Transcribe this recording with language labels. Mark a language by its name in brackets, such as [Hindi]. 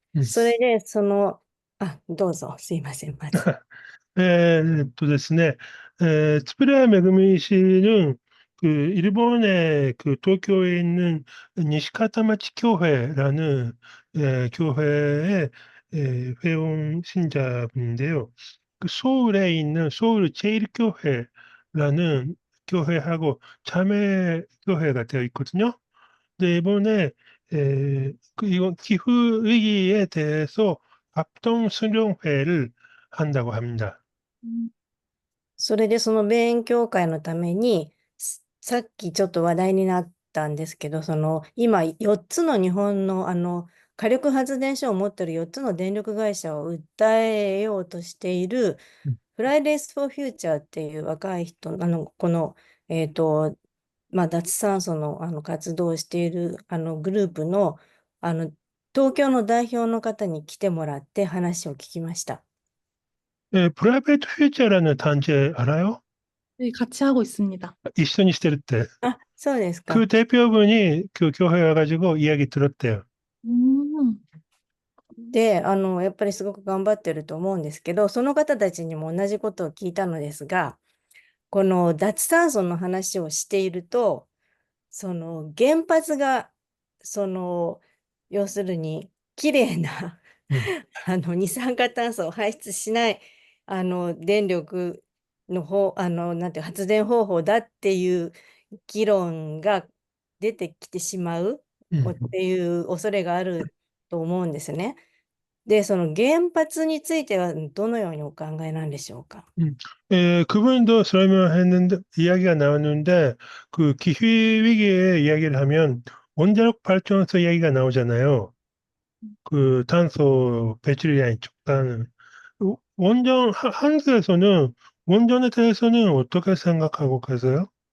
[Japanese] それで、どうぞ、すいません、まず。ですね、 [Korean] 특별히 매금이 씨는 그 일본의 그 도쿄에 있는 니시카타마치 교회라는 교회의 회원 신자분인데요. 그 서울에 있는 서울 제일교회라는 교회하고 자매 교회가 되어 있거든요. 근데 이번에 이건 기후 위기에 대해서 합동 수련회를 한다고 합니다. [Japanese] それでその勉強会のために、さっきちょっと話題になったんですけど、今4つの日本の火力発電所を持っている4つの電力会社を訴えようとしている、フライデース・フォー・フューチャーっていう若い人、この、脱炭素の、活動をしているグループの、東京の代表の方に来てもらって話を聞きました。 [Korean] 프라이베이트 퓨처라는 단체 알아요? 네, 같이 하고 있습니다. [Japanese] 一緒にしてるって。あ、そうですか。 [Korean] 그 대표분이 그 교회 와가지고 이야기 들었대요. 음, [Japanese] で、やっぱりすごく頑張ってると思うんですけど、その方たちにも同じことを聞いたのですが、この脱炭素の話をしていると、その原発が、要するに、きれいな二酸化炭素を排出しない、電力のなんていう発電方法だっていう議論が出てきてしまうっていう恐れがあると思うんですね。で、その原発についてはどのようにお考えなんでしょうか。 [Korean] 그분도 설명했는데, 이야기가 나오는데, 그 기후 위기의 이야기를 하면 원자력 발전소 이야기가 나오잖아요. 그 탄소 배출량이 적다는. 한국에서는 원전에 대해서는 어떻게 생각하고 계세요?